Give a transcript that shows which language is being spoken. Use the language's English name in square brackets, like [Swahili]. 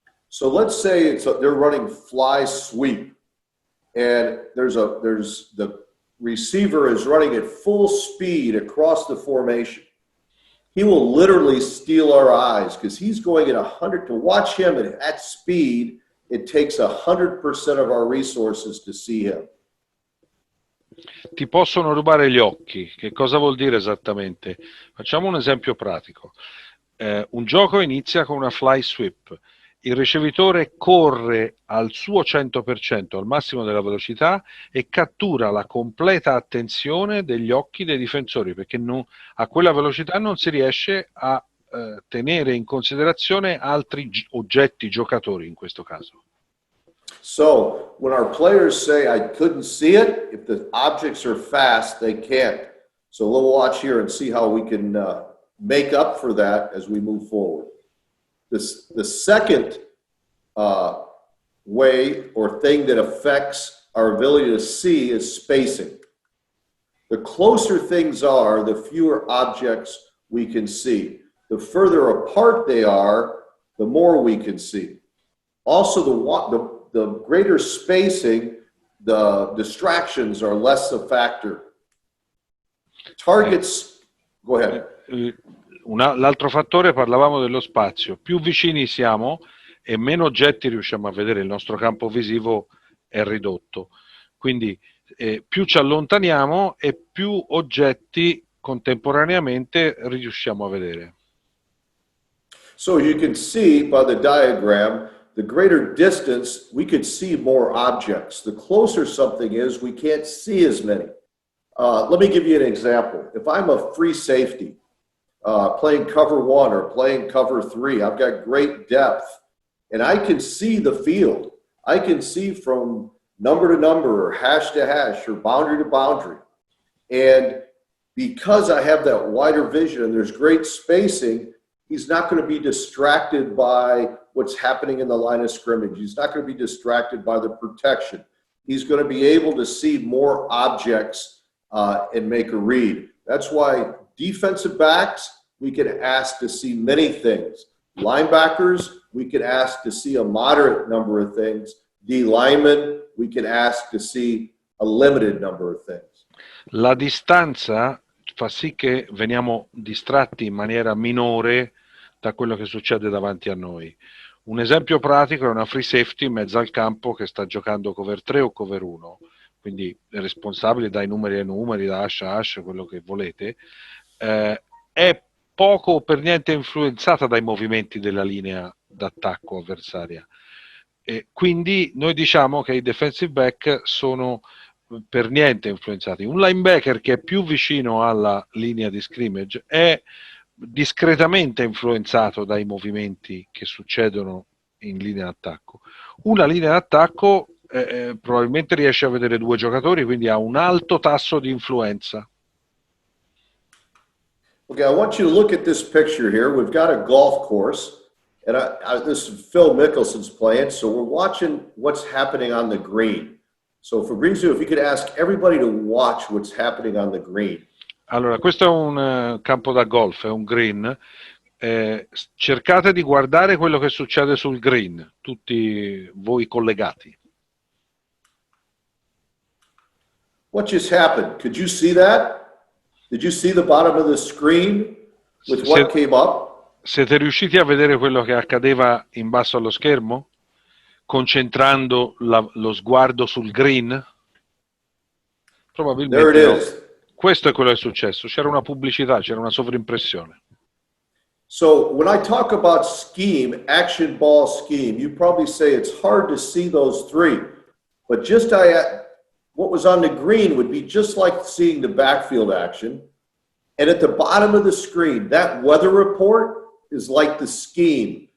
[English] So let's say they're running fly sweep, and the receiver is running at full speed across the formation. He will literally steal our eyes because he's going at 100. To watch him at speed, it takes 100% of our resources to see him. [Italian] Ti possono rubare gli occhi. Che cosa vuol dire esattamente? Facciamo un esempio pratico. Un gioco inizia con una fly sweep. Il ricevitore corre al suo 100%, al massimo della velocità, e cattura la completa attenzione degli occhi dei difensori, perché a quella velocità non si riesce a tenere in considerazione altri oggetti, giocatori in questo caso. [English] So when our players say I couldn't see it, if the objects are fast, they can't. So we'll watch here and see how we can make up for that as we move forward. The second way or thing that affects our ability to see is spacing. The closer things are, the fewer objects we can see. The further apart they are, the more we can see. Also, the greater spacing, the distractions are less a factor. Targets, go ahead. [Italian] L'altro fattore, parlavamo dello spazio. Più vicini siamo e meno oggetti riusciamo a vedere, il nostro campo visivo è ridotto. Quindi più ci allontaniamo e più oggetti contemporaneamente riusciamo a vedere. [English] So you can see by the diagram, the greater distance, we could see more objects. The closer something is, we can't see as many. Let me give you an example. If I'm a free safety, playing cover 1 or playing cover 3, I've got great depth, and I can see the field. I can see from number to number or hash to hash or boundary to boundary. And because I have that wider vision and there's great spacing, he's not going to be distracted by what's happening in the line of scrimmage. He's not going to be distracted by the protection. He's going to be able to see more objects and make a read. That's why defensive backs, we can ask to see many things. Linebackers, we can ask to see a moderate number of things. D linemen, we can ask to see a limited number of things. [Italian] La distanza fa sì che veniamo distratti in maniera minore da quello che succede davanti a noi. Un esempio pratico è una free safety in mezzo al campo che sta giocando cover 3 o cover 1, quindi è responsabile dai numeri ai numeri, da hash a hash, quello che volete, è poco o per niente influenzata dai movimenti della linea d'attacco avversaria. E quindi noi diciamo che i defensive back sono per niente influenzati. Un linebacker che è più vicino alla linea di scrimmage è discretamente influenzato dai movimenti che succedono in linea d'attacco. Una linea d'attacco probabilmente riesce a vedere due giocatori, quindi ha un alto tasso di influenza. [English] Okay, I want you to look at this picture here. We've got a golf course, and this is Phil Mickelson's playing, so we're watching what's happening on the green. So Fabrizio, if you could ask everybody to watch what's happening on the green. [Italian] Allora, questo è un campo da golf, è un green. Cercate di guardare quello che succede sul green, tutti voi collegati. [English] What just happened? Could you see that? Did you see the bottom of the screen with what came up? [Italian] Siete riusciti a vedere quello che accadeva in basso allo schermo? Concentrando lo sguardo sul green? Probabilmente [English] There it [Italian] no. [English] is. [Italian] Questo è quello che è successo. C'era una pubblicità, c'era una sovrimpressione. [English] So when I talk about scheme, action ball scheme, you probably say it's hard to see those three. But what was on the green would be just like seeing the backfield action. And at the bottom of the screen, that weather report is like the scheme.